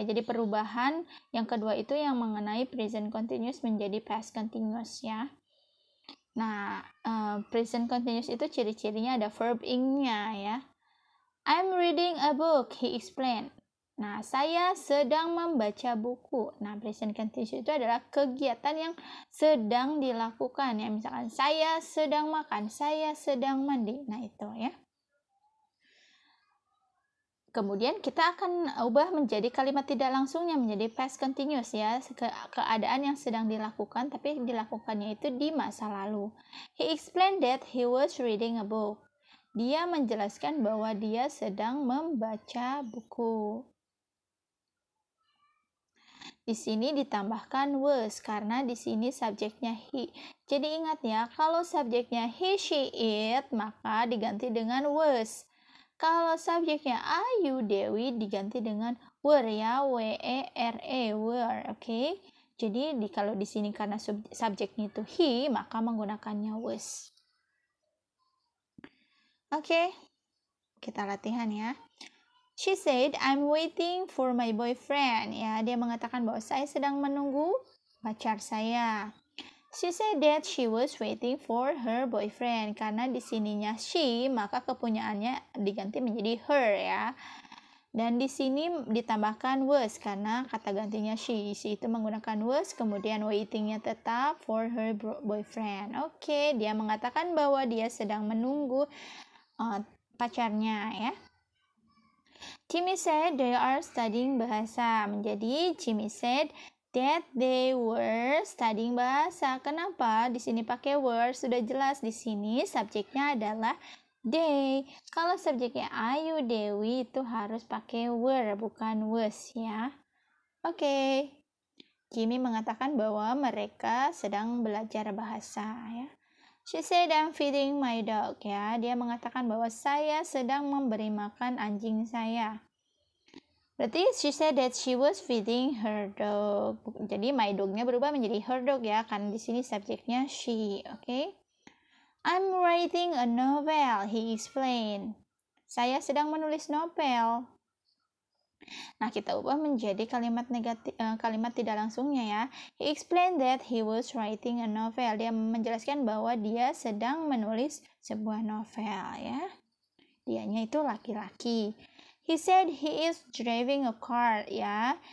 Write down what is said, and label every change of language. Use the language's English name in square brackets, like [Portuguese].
[Indonesian] Jadi perubahan yang kedua itu yang mengenai present continuous menjadi past continuous, ya. Nah, present continuous itu ciri-cirinya ada verb ing-nya, ya. [English] I'm reading a book, he explained. [Indonesian] Nah, saya sedang membaca buku. Nah, present continuous itu adalah kegiatan yang sedang dilakukan, ya. Misalkan saya sedang makan, saya sedang mandi. Nah, itu, ya. Kemudian kita akan ubah menjadi kalimat tidak langsungnya menjadi past continuous, ya. Keadaan yang sedang dilakukan tapi dilakukannya itu di masa lalu. [English] He explained that he was reading a book. [Indonesian] Dia menjelaskan bahwa dia sedang membaca buku. Di sini ditambahkan was karena di sini subjeknya he. Jadi ingat, ya, kalau subjeknya he, she, it maka diganti dengan was. Kalau subjeknya Ayu, Dewi diganti dengan were, ya, W-E-R-E, were, oke. Jadi kalau di sini karena subjeknya itu he, maka menggunakannya was. Oke, kita latihan, ya. [English] She said, I'm waiting for my boyfriend, ya. [Indonesian] Dia mengatakan bahwa saya sedang menunggu pacar saya. [English] She said that she was waiting for her boyfriend. [Indonesian] Karena di sininya she, maka kepunyaannya diganti menjadi her, ya. Dan di sini ditambahkan was karena kata gantinya she. She itu menggunakan was, kemudian waitingnya tetap for her boyfriend. Oke, dia mengatakan bahwa dia sedang menunggu pacarnya, ya. [English] Jimmy said they are studying bahasa. [Indonesian] Menjadi [English] Jimmy said that they were studying bahasa. [Indonesian] Kenapa? Di sini pakai were, sudah jelas di sini subjeknya adalah they. Kalau subjeknya Ayu, Dewi itu harus pakai were bukan was, ya. Oke. Jimmy mengatakan bahwa mereka sedang belajar bahasa, ya. [English] She said I'm feeding my dog, ya. [Indonesian] Dia mengatakan bahwa saya sedang memberi makan anjing saya. Berarti [English] she said that she was feeding her dog. [Indonesian] Jadi [English] my dog-nya [Indonesian] berubah menjadi [English] her dog, ya, [Indonesian] karena di sini subjeknya [English] she, oke? I'm writing a novel, he explained. [Indonesian] Saya sedang menulis novel. Nah, kita ubah menjadi kalimat kalimat tidak langsungnya, ya. [English] He explained that he was writing a novel. [Indonesian] Dia menjelaskan bahwa dia sedang menulis sebuah novel, ya. Dianya itu laki-laki. [English] He said he is driving a car, ya.